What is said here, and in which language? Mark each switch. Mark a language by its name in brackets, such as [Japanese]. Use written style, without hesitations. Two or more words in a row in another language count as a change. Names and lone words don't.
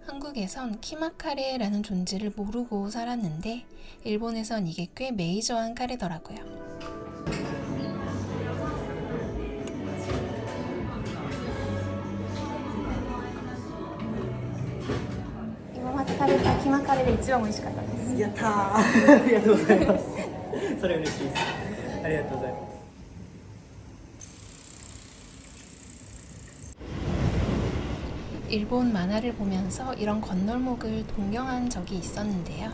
[Korean] 한국에선 키마카레라는 존재를 모르고 살았는데 일본에선 이게 꽤 메이저한 카레더라고요. [Japanese] 이마마데 食べたキマカレで一番美味しかったです。やったーありがとうございますそれ嬉しいですありがとうございます [Korean] 일본 만화를 보면서 이런 건널목을 동경한 적이 있었는데요.